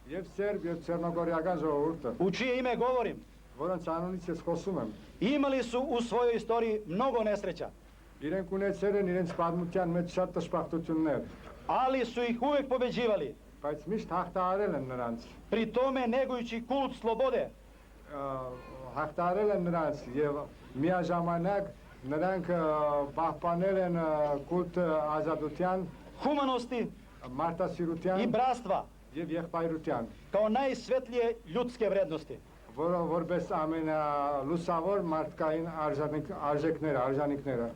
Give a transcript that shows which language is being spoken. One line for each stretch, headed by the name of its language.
Armenian: Եվ սերբ եւ ցերնոգորիական ժողովուրդը,
Serbian: u čije ime govorim,
Armenian: որոնց անունից ես խոսում եմ,
Serbian: imali su u svojoj istoriji mnogo nesreća,
Armenian: իրենք ունեցել են իրենց պատմության մեջ շատ տշպախտություններ,
Serbian: ali su ih uvijek pobeđivali,
Armenian: բայց միշտ հաղթահարել են նրանց,
Serbian: pri tome negujući kult slobode,
Armenian: հաղթահարել են նրանց եւ միաժամանակ նրանք պահպանել են կուլտ ազատության,
Serbian: humanosti i
Armenian: մարդասիրության
Serbian: bratstva
Armenian: եւ եղբայրության,
Serbian: kao najsvetlije ljudske vrednosti.
Armenian: որպես ամենալուսավոր մարդկային արժանինքները։